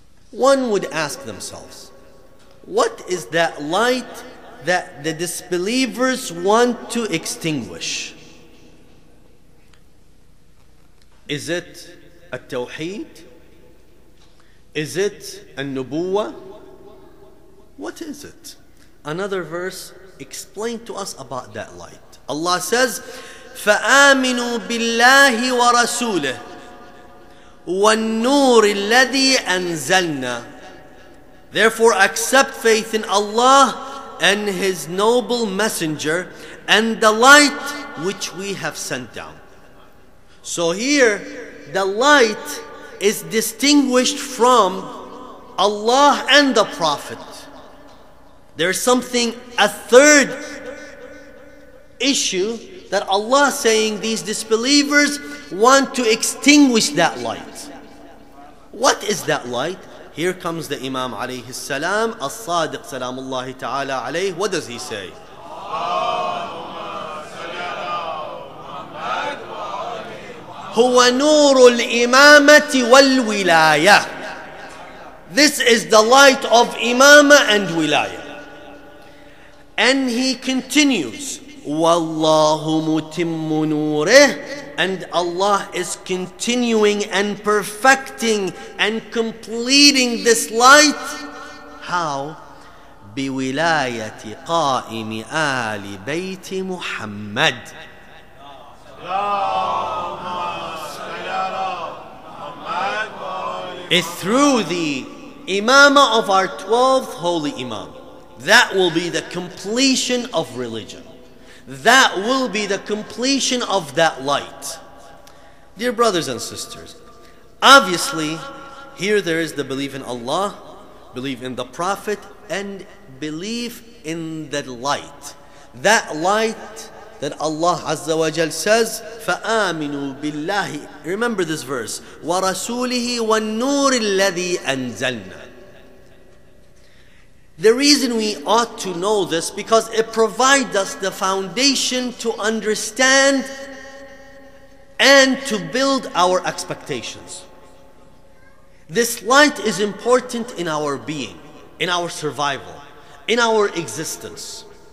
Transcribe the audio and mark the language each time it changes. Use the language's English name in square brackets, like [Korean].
[English] One would ask themselves, what is that light that the disbelievers want to extinguish? Is it at-tawheed? Is it an-nubuwah? What is it? Another verse explains to us about that light. Allah says, [Arabic] فَآمِنُوا بِاللَّهِ وَرَسُولِهِ وَالنُّورِ الَّذِي أَنزَلْنَا. [English] Therefore accept faith in Allah and His noble messenger and the light which we have sent down. So here the light is distinguished from Allah and the Prophet. There's something, a third issue, that Allah is saying these disbelievers want to extinguish that light. What is that light? Here comes the Imam alayhi salam, as-Sadiq salamullahi ta'ala alayhi. What does he say? [Arabic] هو نور الإمامة والولاية. [English] This is the light of Imamah and Wilayah. And he continues, [Arabic] وَاللَّهُ مُتِمُّ نُورِهِ, [English] and Allah is continuing and perfecting and completing this light. How? [Arabic] بِوِلَايَةِ قَائِمِ آلِ بَيْتِ مُحَمَّدٍ. [English] It's through the imamah of our 12th holy imam. That will be the completion of religion. That will be the completion of that light. Dear brothers and sisters, obviously here there is the belief in Allah, belief in the Prophet, and belief in the light. That light that Allah Azza wa Jal says, [Arabic] فَآمِنُوا بِاللَّهِ. [English] Remember this verse, [Arabic] وَرَسُولِهِ وَالنُّورِ الَّذِي أَنزَلْنَا. [English] The reason we ought to know this, because it provides us the foundation to understand and to build our expectations. This light is important in our being, in our survival, in our existence.